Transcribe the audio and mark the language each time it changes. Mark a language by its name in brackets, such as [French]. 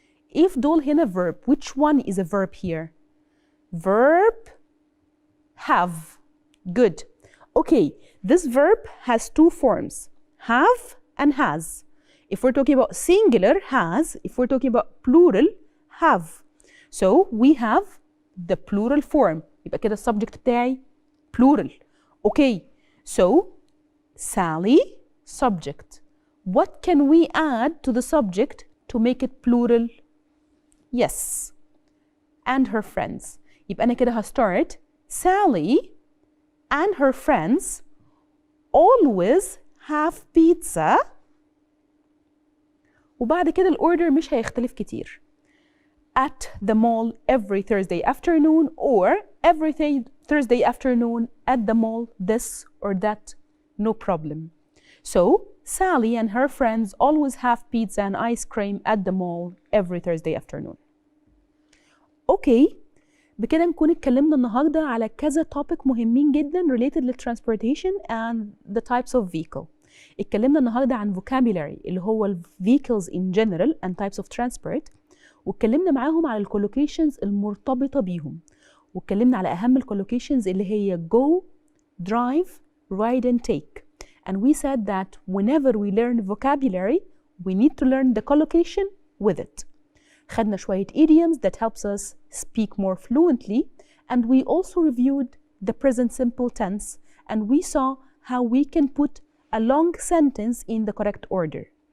[English] If [Arabic] دول هنا [English] verb, which one is a verb here? Verb have. Good. Okay, this verb has two forms, have and has. If we're talking about singular, has. If we're talking about plural, have. So we have the plural form. [Arabic] يبقى كده السبجكت بتاعي plural. [English] Okay, so Sally, subject. What can we add to the subject to make it plural? Yes, and her friends. [Arabic] يبقى أنا كده هستart [English] Sally and her friends always have pizza. [Arabic] وبعد كده الأوردر مش هيختلف كتير. [English] at the mall every Thursday afternoon, or every Thursday afternoon at the mall, this or that, no problem. So Sally and her friends always have pizza and ice cream at the mall every Thursday afternoon. [Arabic] اوكي، بكده نكون اتكلمنا النهارده على كذا topic مهمين جدا related للtransportation [English] and the types of vehicle. [Arabic] اتكلمنا النهارده عن vocabulary اللي هو ال [English] vehicles in general and types of transport، [Arabic] واتكلمنا معاهم على الcollocations المرتبطة بيهم، واتكلمنا على أهم الcollocations اللي هي go, drive, ride and take. [English] And we said that whenever we learn vocabulary, we need to learn the collocation with it. [Arabic] خدنا شوية [English] idioms that helps us speak more fluently, and we also reviewed the present simple tense, and we saw how we can put a long sentence in the correct order.